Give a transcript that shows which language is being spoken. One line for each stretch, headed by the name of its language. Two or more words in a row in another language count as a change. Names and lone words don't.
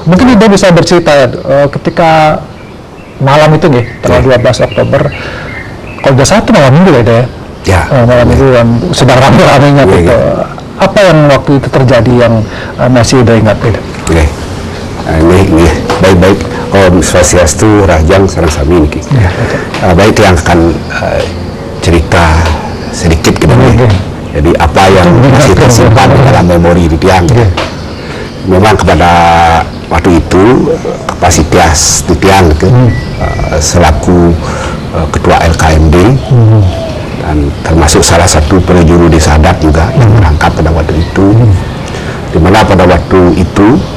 Indonesian: Mungkin Ida bisa bercerita ketika malam itu nih, tanggal 12 Oktober, kalau tidak salah itu malam minggu ya, ya. Malam minggu yang sedang rame-ramenya gitu. Apa yang waktu itu terjadi yang masih udah ingat itu? Ini baik-baik.
Balinese: Om Swastiastu, Rajang, sareng sami niki.
Indonesian: Baik, yang akan cerita sedikit ke depan. Jadi apa yang masih tersimpan dalam memori di tiang. Memang pada waktu itu kapasitas di tiang selaku ketua LKMD dan termasuk salah satu penjuru desa adat juga yang berangkat pada waktu itu, dimana pada waktu itu